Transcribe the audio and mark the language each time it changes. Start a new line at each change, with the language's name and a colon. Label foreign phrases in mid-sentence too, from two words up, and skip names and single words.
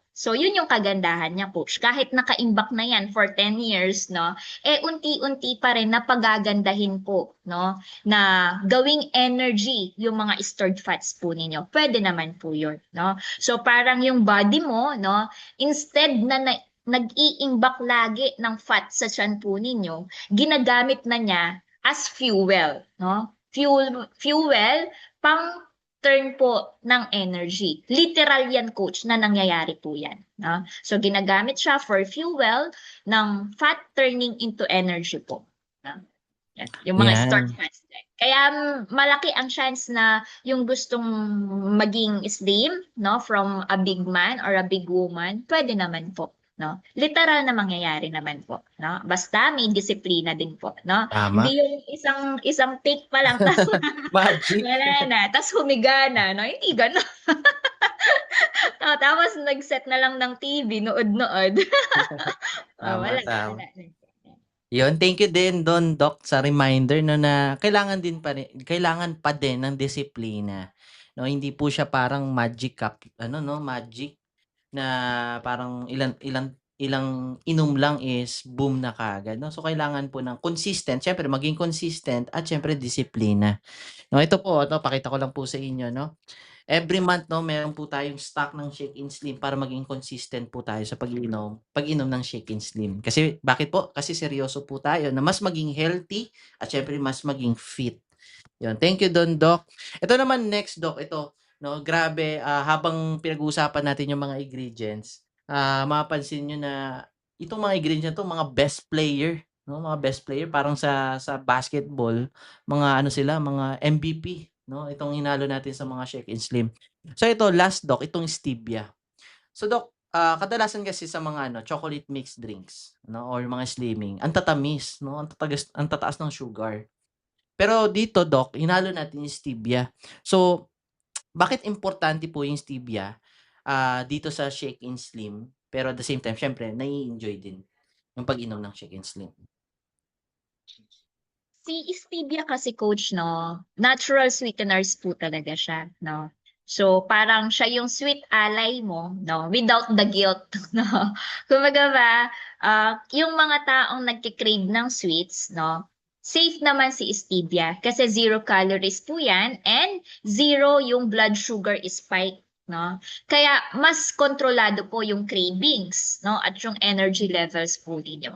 Filipino: So, yun yung kagandahan niya, coach. Kahit nakaimbak na yan
English: for 10 years,
Filipino: no, unti-unti pa rin na pagagandahin po, no, na gawing energy yung mga
English: stored fats
Filipino: po ninyo. Pwede naman po yun, no. So, parang yung body mo, no, instead na nag-iimbak lagi ng fat sa tiyan po ninyo, ginagamit na niya
English: as fuel,
Filipino: no? Fuel pang turn po ng energy. Literal yan, coach, na nangyayari po yan, no? So ginagamit siya
English: for fuel
Filipino: ng
English: fat turning into energy
Filipino: po, no? Yan, yung mga stored Yan. fats din. Kaya malaki ang chance na yung gustong maging slim, no,
English: from a big man or a big woman,
Filipino: pwede naman po, no? Literal na mangyayari naman po, no? Basta may disiplina din po, no? Tama. Hindi yung isang take pa lang tas Magic. wala na, tas humiga na, no? Hindi gano'n. Tapos nag-set na lang ng TV, nood-nood. Tama, Wala, tama. wala. Yun,
English: thank you
Filipino: din don, Doc, sa reminder, no, na kailangan pa din ng disiplina. No, hindi po siya parang
English: magic cup,
Filipino: ano, no, magic na parang ilang inom lang is boom na kaagad, no. So kailangan po ng consistent, syempre maging consistent at syempre disiplina. No, ito pakita ko lang po sa inyo, no.
English: Every month,
Filipino: no, meron po tayong stock ng Shake and Slim para maging consistent po tayo sa pag-inom ng Shake and Slim. Kasi bakit po? Kasi seryoso po tayo na mas maging healthy at syempre mas maging fit. Yun.
English: Thank you
Filipino: don, Doc. Ito naman next, Doc. Ito, no, grabe, habang pinag-uusapan natin yung mga ingredients, mapapansin nyo na itong mga ingredients to, mga
English: best player,
Filipino: no, mga
English: best player
Filipino: parang sa basketball, mga ano sila, mga MVP, no? Itong hinalo natin sa mga Shake and Slim. So ito, last Doc, itong stevia. So Doc, kadalasan kasi sa mga
English: chocolate mixed drinks,
Filipino: no, or mga slimming, ang tatamis, no, ang tataas ng sugar. Pero dito Doc, hinalo natin yung stevia. So, bakit importante po yung stevia dito sa Shake and Slim? Pero
English: at the same time,
Filipino: syempre, nai-enjoy din yung pag-inom ng Shake and Slim. Si stevia kasi coach, no,
English: natural sweeteners
Filipino: po talaga siya, no. So, parang siya yung
English: sweet ally
Filipino: mo, no,
English: without the guilt,
Filipino: no. Kumbaga ba, yung mga taong nagki-crave ng sweets, no, safe naman si stevia kasi 0 calories po yan and 0 yung
English: blood sugar spike,
Filipino: no. Kaya mas kontrolado po yung cravings, no, at yung
English: energy levels
Filipino: po ninyo.